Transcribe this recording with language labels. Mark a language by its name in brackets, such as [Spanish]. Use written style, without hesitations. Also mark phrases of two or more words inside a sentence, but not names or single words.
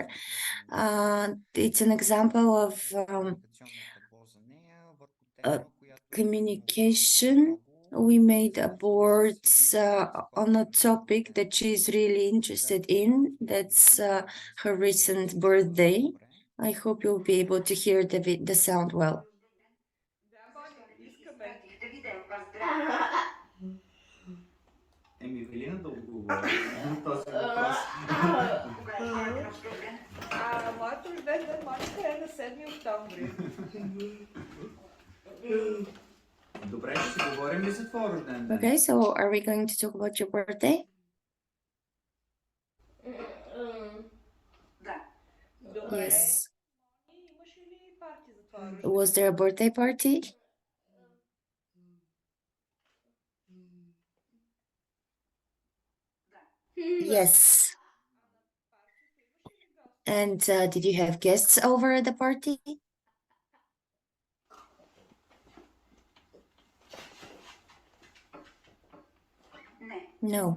[English] It's an example of communication. We made a board on a topic that she's really interested in. That's her recent birthday. I hope you'll be able to hear the sound well. [Bulgarian] Велина да отговори на този въпрос. Моят рожден ден Моника е на 7 октомври. Добре, ще си говорим ли за твоя рожден ден? [English] Okay, so are we going to talk about your birthday? Yes. [Bulgarian] Имаше ли парти за това? [English] Was there a birthday party? Yes. And did you have guests over at the party? No.